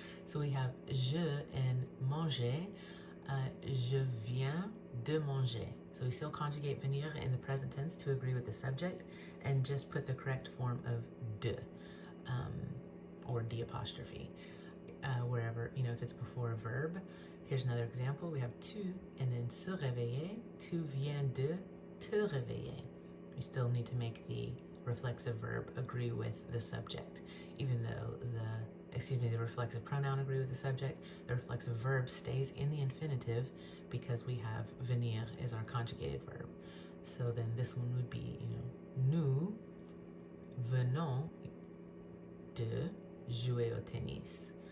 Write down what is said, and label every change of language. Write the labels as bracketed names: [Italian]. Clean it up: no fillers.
[English] So we have je and manger. [French] Je viens de manger. [English] So we still conjugate venir in the present tense to agree with the subject, and just put the correct form of de, or d apostrophe, wherever, if it's before a verb. Here's another example. We have tu and then se réveiller. [French] Tu viens de te réveiller. [English] We still need to make the reflexive verb agree with the subject, even though the reflexive pronoun agree with the subject. The reflexive verb stays in the infinitive because we have venir as our conjugated verb. So then this one would be, [French] nous venons de jouer au tennis.